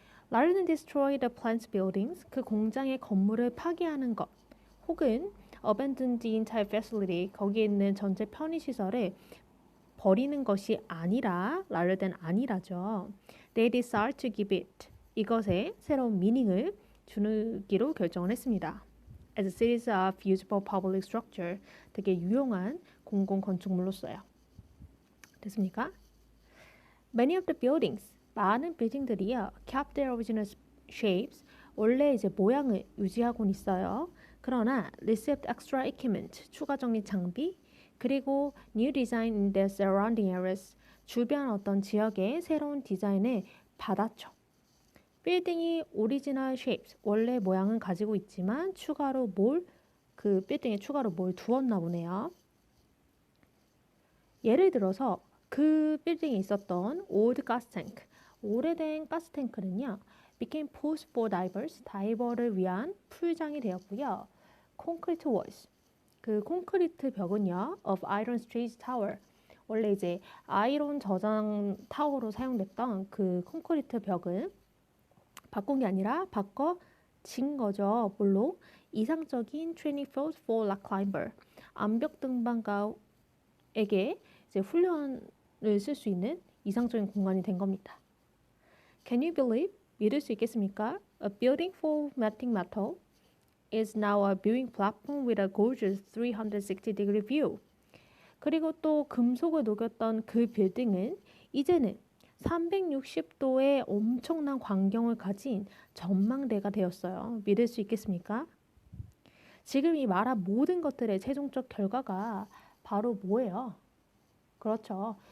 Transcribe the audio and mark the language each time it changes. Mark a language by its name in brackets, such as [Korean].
[English] Rather than destroy the plant's buildings, [Korean] 그 공장의 건물을 파괴하는 것, 혹은 [English] abandon the entire facility, [Korean] 거기에 있는 전체 편의시설을 버리는 것이 아니라, [English] rather than [Korean] 아니라죠. [English] They decided to give it, [Korean] 이것에 새로운 미닝을 주기로 결정을 했습니다. [English] As a series of usable public structure, [Korean] 되게 유용한 공공 건축물로서요. 됐습니까? [English] Many of the buildings, [Korean] 많은 빌딩들이요, [English] kept their original shapes, [Korean] 원래 이제 모양을 유지하고는 있어요. 그러나 [English] received extra equipment, [Korean] 추가 정리 장비, 그리고 [English] new design in their surrounding areas, [Korean] 주변 어떤 지역의 새로운 디자인을 받았죠. 빌딩이 오리지널 shapes, 원래 모양은 가지고 있지만 그 빌딩에 추가로 뭘 두었나 보네요. 예를 들어서 그 빌딩에 있었던 [English] old gas tank, [Korean] 오래된 가스탱크는요, [English] became pools for divers, [Korean] 다이버를 위한 풀장이 되었고요. [English] concrete walls, [Korean] 그 콘크리트 벽은요, [English] of iron straight tower, [Korean] 원래 이제 아이론 저장 타워로 사용됐던 그 콘크리트 벽을 바꾼 게 아니라 바꿔진 거죠. 뭘로? 이상적인 [English] training field for rock climber, [Korean] 암벽 등반가에게 이제 훈련을 쓸 수 있는 이상적인 공간이 된 겁니다. [English] Can you believe? [Korean] 믿을 수 있겠습니까? [English] A building for melting metal is now a viewing platform with a gorgeous 360-degree view. [Korean] 그리고 또 금속을 녹였던 그 빌딩은 이제는 360도의 엄청난 광경을 가진 전망대가 되었어요. 믿을 수 있겠습니까? 지금 이 말한 모든 것들의 최종적 결과가 바로 뭐예요? 그렇죠.